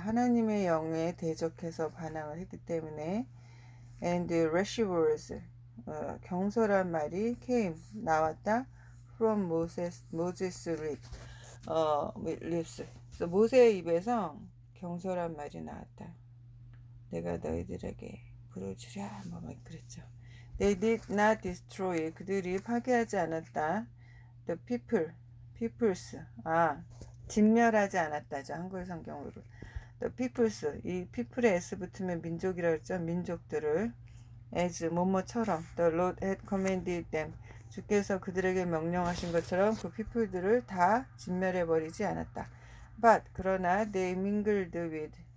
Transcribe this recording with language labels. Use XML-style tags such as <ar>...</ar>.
<ko>하나님의 영에 대적해서 반항을 했기 때문에</ko> <en>and rash words.</en> <ko>경솔한 말이</ko> <en>came</en> <ko>나왔다</ko> <en>from Moses lips.</en> <ko>그래서 모세의 입에서 경솔한 말이 나왔다. 내가 너희들에게 부르주랴 뭐 그랬죠.</ko> <en>They did not destroy.</en> <ko>그들이 파괴하지 않았다.</ko> <en>The peoples.</en> <ko>진멸하지 않았다죠. 한글 성경으로. The peoples. 이 people에 s 붙으면 민족이라고 했죠. 민족들을</ko> <en>as</en> <ko>뭐뭐처럼</ko> <en>the Lord had commanded them.</en> <ko>주께서 그들에게 명령하신 것처럼 그 people들을 다 진멸해버리지 않았다.</ko> <en>But</en> <ko>그러나</ko> <en>they mingled with.</en>